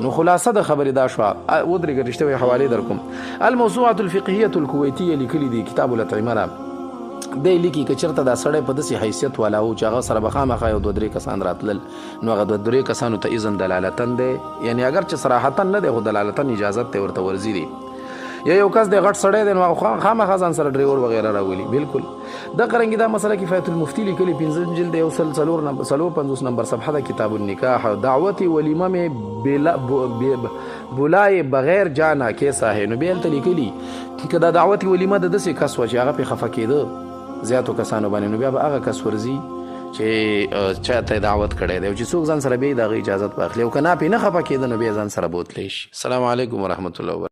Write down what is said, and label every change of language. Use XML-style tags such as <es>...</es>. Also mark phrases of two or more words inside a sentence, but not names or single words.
<ps>نو خلاصه د خبرې دا شوه ودرېږه رښتیا وایي حوالې در کوم الموسوعة الفقهیة الکویتیه لیکلي دي کتاب الاطعمه ده دی لیکي که چېرته دا سړی په داسې حیثیت والا و چې هغه سره به خامخا یو 2-3 کسان راتلل نو هغه 2-3 کسانو ته اذن دلالتن دی یعنی اگر چې صراحتا نه دی خو دلالتن اجازت دی ورته ورځي دی یا یو کس دی غټ سړی دی نو خامخا ځان سره ډریور وغیره راولي بالکل. دغه رنګې دا مسله کفایت المفتي لیکلي 5 جلد یو 450 نمبر صفحه ده کتاب النکاح دعوت ولیمه</ps> <ur>میں بلائے بغیر جانا کیسا ہے.</ur> <ps>نو بیا هلته لیکلي که دا دعوت ولیمه د داسې کس وه چې هغه پرې خفه کېده زیاتو کسانو باندې نو بیا به هغه کس ورځي چې چا ته دعوت کړی دی او چې څوک ځان سره بیا د هغه اجازت واخلي او که نه پرې نه خفه کېده نو بیا ځان سره بوتلی شي.</ps> <ar>السلام علیکم ورحمة الله وبرکاته.</ar>